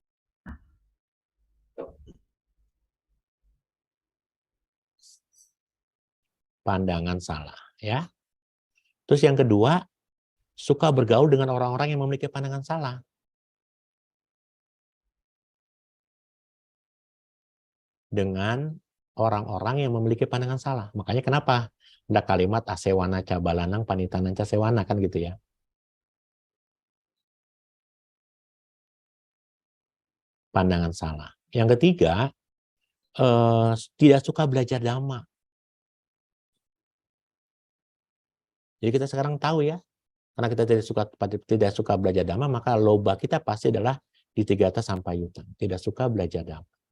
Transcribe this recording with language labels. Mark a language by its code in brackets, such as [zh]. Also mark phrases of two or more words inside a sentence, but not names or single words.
[id] Pandangan salah ya. Terus yang kedua, suka bergaul dengan orang-orang yang memiliki pandangan salah. Dengan orang-orang yang memiliki pandangan salah. Makanya kenapa ada kalimat [pi] asewana cabalanang panitanan casewana [id] kan gitu ya. Pandangan salah. Yang ketiga, tidak suka belajar dhamma. Jadi kita sekarang tahu ya, karena kita tidak suka belajar dhamma, maka loba kita pasti adalah di [pi] tigata sampayutan, [id] tidak suka belajar dhamma.